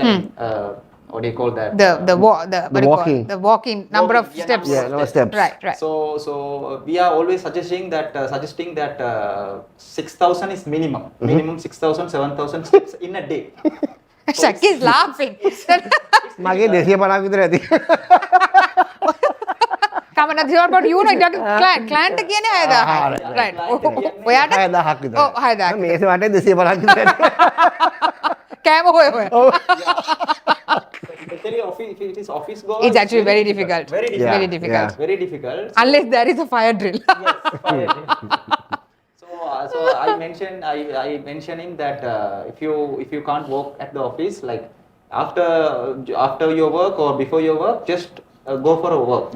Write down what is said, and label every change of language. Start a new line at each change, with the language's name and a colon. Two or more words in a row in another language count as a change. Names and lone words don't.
English: What do you call that? The walking. The walking number of Yeah, steps. Yeah, number of steps. Right. So we are always suggesting that 6,000 is minimum. Minimum 6,000, 7,000 steps in a day. Shaki is laughing.
Sinhala: මගේ 250 විතර ඇති.
English: Come on, but you know, client කියන්නේ 6000. Right.
Sinhala: ඔයාට 6000ක් විතර. ඔව් 6000ක්. මේක වටේ 250ක් විතර. කෑම හොය.
English: Especially if it is office goers, It's actually very difficult. Very Yeah, difficult. Very difficult. Very difficult. Unless there is a fire drill. Yes, fire. So I mentioned him that if you can't work at the office, like after your work or before your work, just go for a walk.